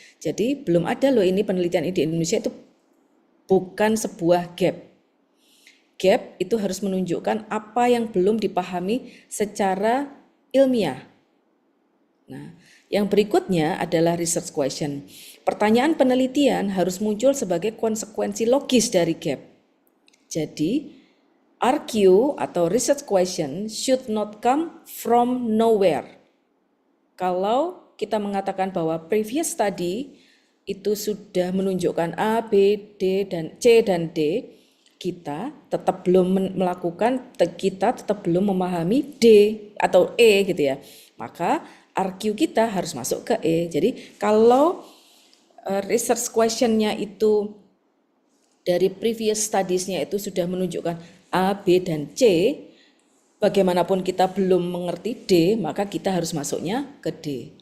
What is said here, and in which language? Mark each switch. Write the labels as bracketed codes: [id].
[id] Jadi belum ada loh ini penelitian di Indonesia, itu bukan sebuah gap. Gap itu harus menunjukkan apa yang belum dipahami secara ilmiah. Nah, yang berikutnya adalah research question. Pertanyaan penelitian harus muncul sebagai konsekuensi logis dari gap. Jadi, RQ atau [en] research question should not come from nowhere. [id] Kalau kita mengatakan bahwa previous study itu sudah menunjukkan A, B, D, dan C dan D, kita tetap belum melakukan, kita tetap belum memahami D atau E gitu ya. Maka RQ kita harus masuk ke E. Jadi kalau research questionnya itu dari previous studies-nya itu sudah menunjukkan A, B, dan C, bagaimanapun kita belum mengerti D, maka kita harus masuknya ke D.